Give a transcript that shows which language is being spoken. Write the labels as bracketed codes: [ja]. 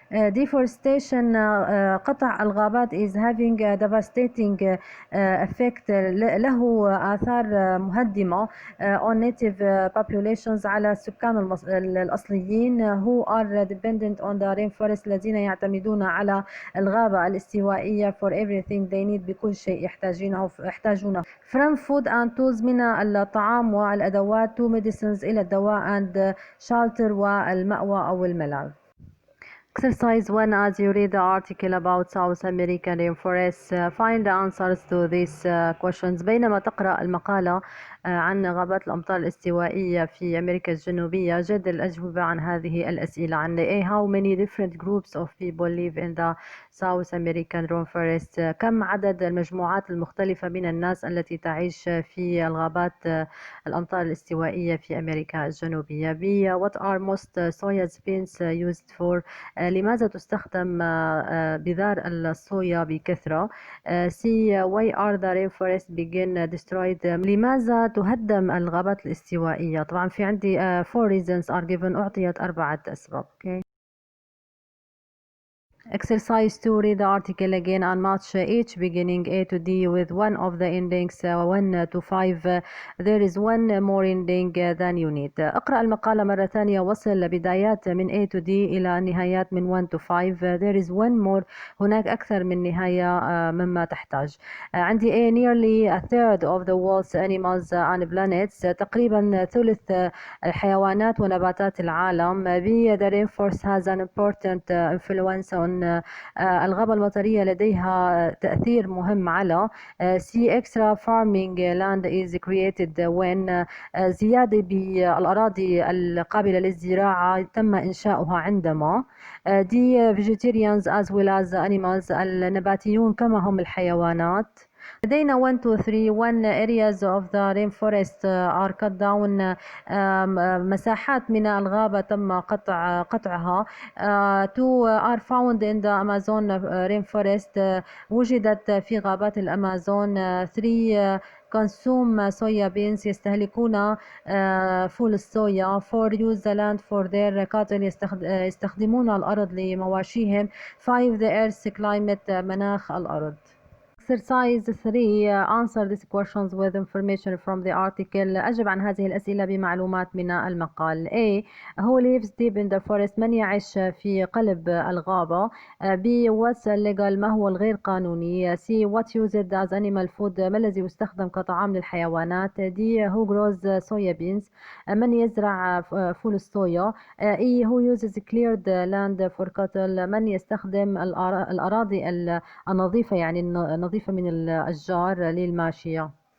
[en] deforestation، [ar] قطع الغابات [en] is having a devastating effect، [ar] له آثار مهدمة [en] on native populations، [ar] على السكان الأصليين [en] who are dependent on the rainforest، [ar] الذين يعتمدون على الغابة الاستوائية [en] for everything they need، [ar] بكل شيء يحتاجونه [en] from food and tools، [ar] من الطعام والأدوات [en] to medicines، [ar] إلى الدواء [en] and shelter، [ar] والمأوى أو الملاذ. [en] Exercise 1. As you read the article about South American rainforests، find the answers to these questions. [ar] بينما تقرأ المقالة عن غابات الأمطار الاستوائية في أمريكا الجنوبية، جد الأجوبة عن هذه الأسئلة. عن A. [en] How many different groups of people live in the South American rainforest؟ [ar] كم عدد المجموعات المختلفة من الناس التي تعيش في الغابات الأمطار الاستوائية في أمريكا الجنوبية. B. [en] What are most soya beans used for؟ [ar] لماذا تستخدم بذار الصويا بكثرة؟ [en] C. Why are the rainforests being destroyed؟ [ar] لماذا تهدم الغابات الاستوائية؟ طبعا في عندي [en] 4 reasons are given، [ar] أعطيت 4 أسباب. [en] Okay. Exercise 2. Read the article again and match each beginning A to D with one of the endings 1 to 5. There is one more ending than you need. [ar] اقرأ المقالة مرة ثانية، وصل بدايات من [en] A to D [ar] إلى نهايات من [en] 1 to 5. There is one more، [ar] هناك أكثر من نهاية مما تحتاج. عندي A. [en] Nearly a third of the world's animals and planets، [ar] تقريبا ثلث الحيوانات ونباتات العالم. [en] B. The rainforest has an important influence on، [ar] الغابة المطرية لديها تأثير مهم على. C. [en] Extra farming land is created when، [ar] زيادة بالأراضي القابلة للزراعة تم إنشاؤها عندما. D. [en] Vegetarians as well as animals، [ar] النباتيون كما هم الحيوانات. لدينا 1 2 3. [en] 1 areas of the rainforest are cut down، [ar] مساحات من الغابة تم قطعها. [en] 2 are found in the Amazon rainforest، [ar] وجدت في غابات الأمازون. [en] 3 consume soya beans، [ar] يستهلكون فول الصويا. [en] 4 use the land for their cattle، [ar] يستخدمون الأرض لمواشيهم. [en] 5 the earth's climate، [ar] مناخ الأرض. [en] Exercise 3. Answer these questions with information from the article. [ar] أجب عن هذه الأسئلة بمعلومات من المقال. A. [en] Who lives deep in the forest؟ [ar] من يعيش في قلب الغابة. B. [en] What's illegal؟ [ar] ما هو الغير قانوني. C. [en] What used as animal food؟ [ar] ما الذي يستخدم كطعام للحيوانات. [en] D. Who grows soya beans؟ [ar] من يزرع فول الصويا. E. [en] Who uses cleared land for cattle؟ [ar] من يستخدم الأراضي النظيفة، يعني النظيفة من الأشجار للماشية.